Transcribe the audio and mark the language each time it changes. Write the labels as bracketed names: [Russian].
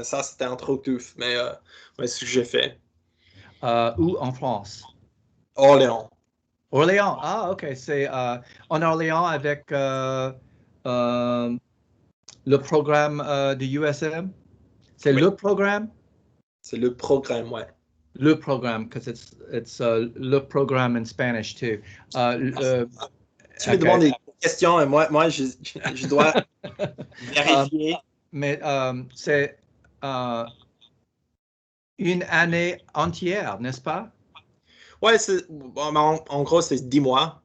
[French] Ça, c'était un trop touffe, mais c'est ce que j'ai fait. Où en France? Orléans. Orléans, ah ok, c'est en Orléans avec le programme de USM. C'est Oui. le programme? C'est le programme, ouais. [English] Le programme, because it's le programme in Spanish too. [French] Tu me demandes des questions et moi je dois vérifier. Mais c'est une année entière, n'est-ce pas? Ouais, en gros, c'est 10 mois.